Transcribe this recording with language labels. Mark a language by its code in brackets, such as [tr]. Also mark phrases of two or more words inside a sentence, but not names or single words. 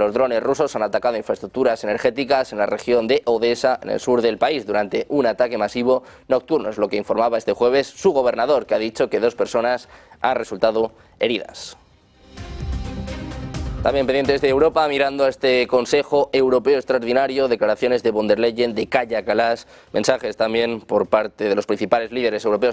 [es] Los drones rusos han atacado infraestructuras energéticas en la región de Odesa, en el sur del país, durante un ataque masivo nocturno. Es lo que informaba este jueves su gobernador, que ha dicho que 2 personas han resultado heridas. También pendientes de Europa, mirando a este Consejo Europeo Extraordinario, declaraciones de von der Leyen, de Kaja Kallas, mensajes también por parte de los principales líderes europeos.